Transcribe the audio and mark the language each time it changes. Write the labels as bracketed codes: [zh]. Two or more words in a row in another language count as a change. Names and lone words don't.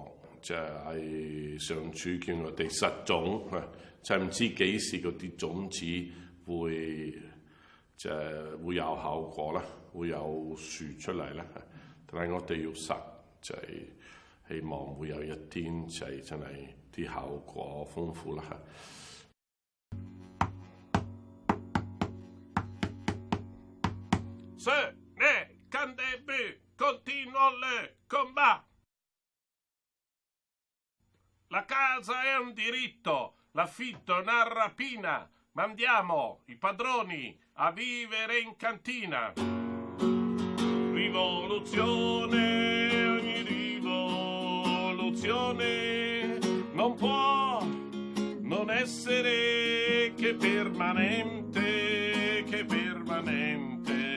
[yue] 就係上主叫我哋實種，就唔知幾時嗰啲種子會有效果啦，會有樹出嚟啦。但係我哋要實，就係希望會有一天就係真係啲效果豐富啦。 [it] Se ne candebu continuo le combat. La casa è un diritto, l'affitto è una rapina. Mandiamo i padroni a vivere in cantina. Rivoluzione, ogni rivoluzione non può non essere che permanente, che permanente.